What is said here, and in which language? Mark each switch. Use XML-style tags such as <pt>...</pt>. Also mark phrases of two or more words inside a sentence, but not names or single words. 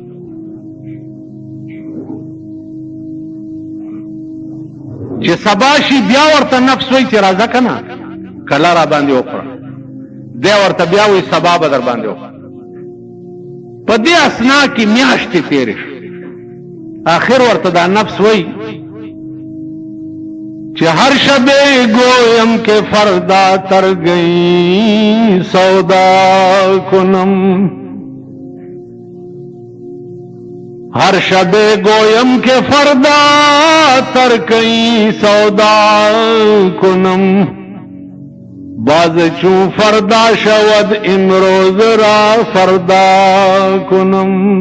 <ps>چې سبا شي بیا ورته نفس وایي چې راځه که نه کلا را باندې وخوره دی ورته بیا وایي سبا به در باندې وخوره په دې اسنا کې میاشتې تېرې شو آخر ورته دا نفس وایي</ps> <fa>چې هر شبے گویم کہ فردا تر گئی سودا کنم ہر شبے گویم کہ فردا تر گئی سودا کنم باز چون فردا شود امروز را فردا کنم</fa>